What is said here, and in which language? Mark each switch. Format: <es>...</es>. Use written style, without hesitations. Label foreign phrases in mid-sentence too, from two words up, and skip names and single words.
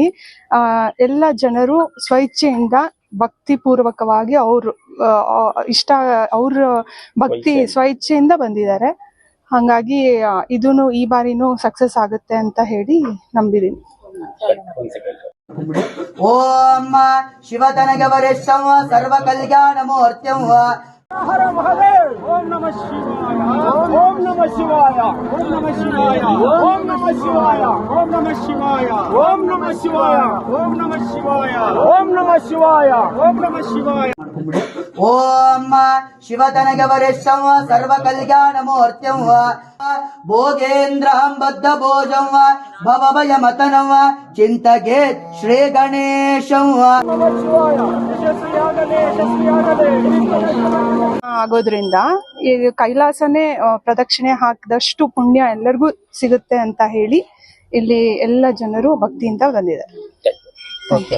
<kn>ಎಲ್ಲ ಜನರು ಸ್ವಇಚ್ಛೆಯಿಂದ ಭಕ್ತಿ ಪೂರ್ವಕವಾಗಿ ಅವ್ರ ಭಕ್ತಿ ಸ್ವಇಚ್ಛೆಯಿಂದ ಬಂದಿದ್ದಾರೆ. ಹಾಗಾಗಿ ಈ ಬಾರಿನೂ ಸಕ್ಸಸ್ ಆಗುತ್ತೆ ಅಂತ ಹೇಳಿ ನಂಬಿದ್ದೀನಿ.</kn> <sa>ಓಂ ಶಿವತನಗ ವರಿಷ್ಠಂ ಸರ್ವ ಕಲ್ಯಾಣ ಮೂರ್ತ್ಯಂ ಹರ ಮಹಾದೇವ್. ಓಂ ನಮಃ ಶಿವಾಯ. ಓಂ ನಮಃ ಶಿವಾಯ. ಓಂ ನಮಃ ಶಿವಾಯ. ಓಂ ನಮಃ ಶಿವಾಯ. ಓಂ ನಮಃ ಶಿವಾಯ. ಓಂ ನಮಃ ಶಿವಾಯ. ಓಂ ನಮಃ ಶಿವಾಯ. ಓಂ ನಮಃ ಶಿವಾಯ. ಓಂ ನಮಃ ಶಿವಾಯ. ಓಂ ಶಿವತನಗ ವರಿಷ್ಠಂ ಸರ್ವ ಕಲ್ಯಾಣ ಮೂರ್ತ್ಯಂ ಭೋಗೇಂದ್ರಹಂ ಬದ್ಧ ಭೋಜಂ ಭವಭಯ ಮತನಂ ಚಿಂತಗೆ ಶ್ರೀ ಗಣೇಶಂ</sa> <kn>ಆಗೋದ್ರಿಂದ ಈ ಕೈಲಾಸನೇ ಪ್ರದಕ್ಷಿಣೆ ಹಾಕಿದಷ್ಟು ಪುಣ್ಯ ಎಲ್ಲರಿಗೂ ಸಿಗುತ್ತೆ ಅಂತ ಹೇಳಿ ಇಲ್ಲಿ ಎಲ್ಲ ಜನರು ಭಕ್ತಿಯಿಂದ ಬಂದಿದ್ದಾರೆ.</kn>